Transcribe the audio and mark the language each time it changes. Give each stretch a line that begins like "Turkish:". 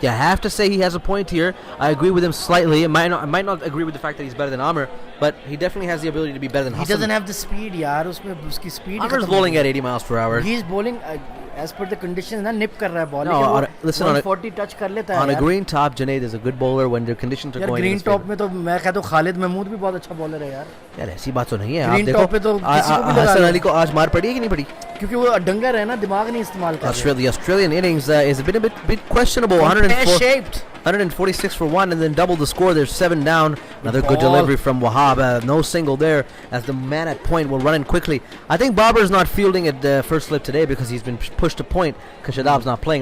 English: You have to say he has a point here. I agree with him slightly. I might not agree with the fact that he's better than Amr, but he definitely has the ability to be better than Hassan. He doesn't have the speed, yaar.
Hindi: Uski speed.
English: Amr's bowling at 80 miles per hour. He's bowling as per the conditions.
Hindi: Nip kar raha hai ball.
English: No, listen,
Hindi: 140 touch kar leta hai.
English: On a green top, Junaid is a good bowler when the conditions are going.
Hindi: Green top में तो मैं कहता हूँ खालिद महमूद भी बहुत अच्छा bowler है यार. यार ऐसी बात तो नहीं है. ग्रीन टॉप पे तो किसी को भी लगा. हसन अली को आज मार पड़ी है कि नहीं पड़ी? क्योंकि वो डंगर है ना, दिमाग नहीं इस्तेमाल कर रहा.
English: The Australian innings is a bit questionable. 146 for 1 and then double the score. There's 7 down. Another good delivery from Wahab. No single there as the man at point will run in quickly. I think Babar's not fielding at the first slip today because he's been pushed to point because Shadab's not playing.